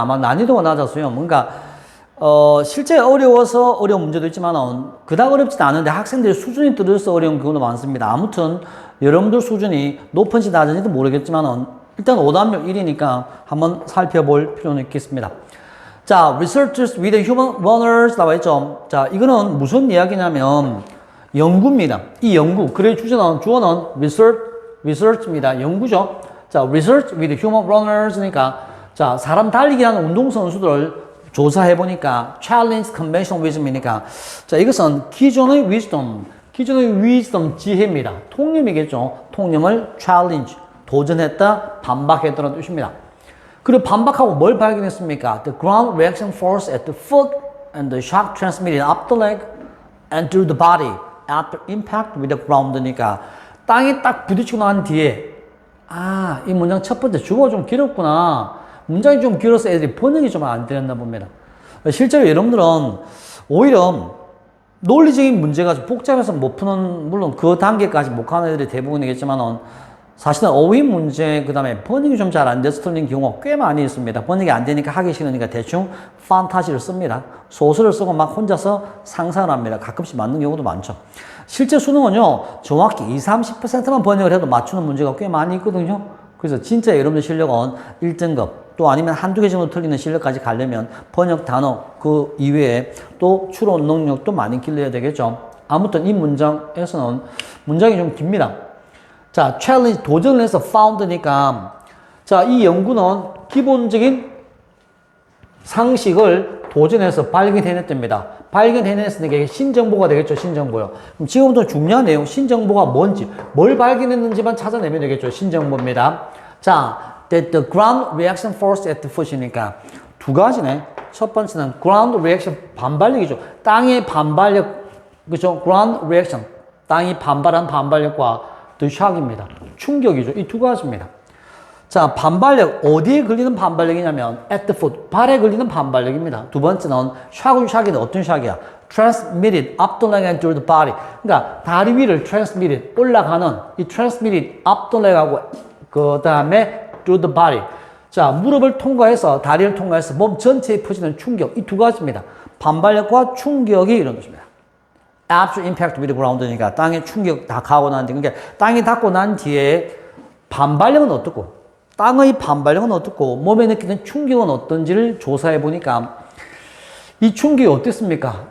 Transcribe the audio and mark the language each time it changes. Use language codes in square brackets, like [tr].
[ko] 아마 난이도가 낮았어요. 뭔가 실제 어려워서 어려운 문제도 있지만 그닥 어렵지도 않은데 학생들의 수준이 떨어져서 어려운 경우도 많습니다. 아무튼 여러분들 수준이 높은지 낮은지도 모르겠지만 일단 오답률 1위니까 한번 살펴볼 필요는 있겠습니다. 자, [en] researchers with human runners [ko] 나와 있죠. 자, 이거는 무슨 이야기냐면 연구입니다. 이 연구, 글의 주어는 research입니다. 연구죠. 자, [en] research with human runners [ko] 니까 자, 사람 달리기 하는 운동선수들을 조사해보니까 [en] challenge conventional wisdom [ko] 이니까 자, 이것은 기존의 wisdom, 지혜입니다. 통념이겠죠. 통념을 challenge, 도전했다, 반박했다는 뜻입니다. 그리고 반박하고 뭘 발견했습니까? [en] The ground reaction force at the foot and the shock transmitted up the leg and through the body after impact with the ground니까 [ko] 땅에 딱 부딪히고 난 뒤에 이 문장 첫 번째 주어가 좀 길었구나. 문장이 좀 길어서 애들이 번역이 좀 안 되었나 봅니다. 실제로 여러분들은 오히려 논리적인 문제가 좀 복잡해서 못 푸는, 물론 그 단계까지 못 가는 애들이 대부분이겠지만 사실은 어휘 문제, 그 다음에 번역이 좀 잘 안 돼서 틀린 경우가 꽤 많이 있습니다. 번역이 안 되니까 하기 싫으니까 대충 판타지를 씁니다. 소설을 쓰고 막 혼자서 상상을 합니다. 가끔씩 맞는 경우도 많죠. 실제 수능은요, 정확히 20-30%만 번역을 해도 맞추는 문제가 꽤 많이 있거든요. 그래서 진짜 여러분들 실력은 1등급, 또 아니면 한두 개 정도 틀리는 실력까지 가려면 번역 단어 그 이외에 또 추론 능력도 많이 길러야 되겠죠. 아무튼 이 문장에서는 문장이 좀 깁니다. 자, challenge, 도전을 해서 found니까 자, 이 연구는 기본적인 상식을 도전해서 발견해냈답니다. 발견해냈으니까 이게 신정보가 되겠죠. 신정보요. 그럼 지금부터 중요한 내용, 신정보가 뭔지, 뭘 발견했는지만 찾아내면 되겠죠. 신정보입니다. 자, [en] that the ground reaction force at the foot [ko] 이니까 두 가지네. 첫 번째는 ground reaction, 반발력이죠. 땅의 반발력, 그죠? ground reaction, 땅이 반발한 반발력과 the shock입니다. 충격이죠. 이 두 가지입니다. 자, 반발력, 어디에 걸리는 반발력이냐면 [en] at the foot, [ko] 발에 걸리는 반발력입니다. 두 번째는 shock은 어떤 shock이야? [en] transmitted up the leg and through the body. [ko] 그러니까 다리 위를 transmitted, 올라가는 이 [en] transmitted up the leg [ko] 하고 그 다음에 [en] through the body. [ko] 자, 무릎을 통과해서, 다리를 통과해서 몸 전체에 퍼지는 충격, 이 두 가지입니다. 반발력과 충격이 이런 것입니다. [en] Absolute impact with the ground [ko] 니까 땅에 충격 다 가고 난 뒤에, 그러니까 땅이 닿고 난 뒤에 반발력은 어떻고, 땅의 반발력은 어떻고, 몸에 느끼는 충격은 어떤지를 조사해 보니까 이 충격이 어땠습니까?